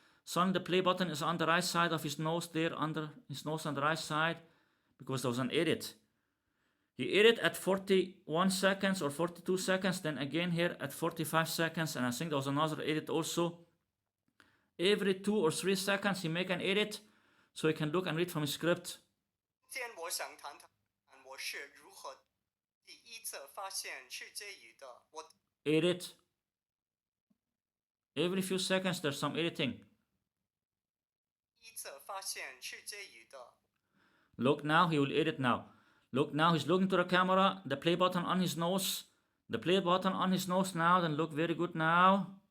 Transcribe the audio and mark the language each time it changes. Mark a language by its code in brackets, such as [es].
[en] Suddenly the play button is on the right side of his nose there, under his nose on the right side, because there was an edit. He edit at 41 seconds or 42 seconds, then again here at 45 seconds, and I think there was another edit also. Every 2 or 3 seconds he make an edit, so he can look and read from his script. [zh] 今天我想谈谈我是如何第一次发现世界语的。我 [en] Edit. Every few seconds there's some editing. [zh] 第一次发现世界语的。 [en] Look now, he will edit now. Look now, he's looking to the camera, the play button on his nose. The play button on his nose now, then look very good now.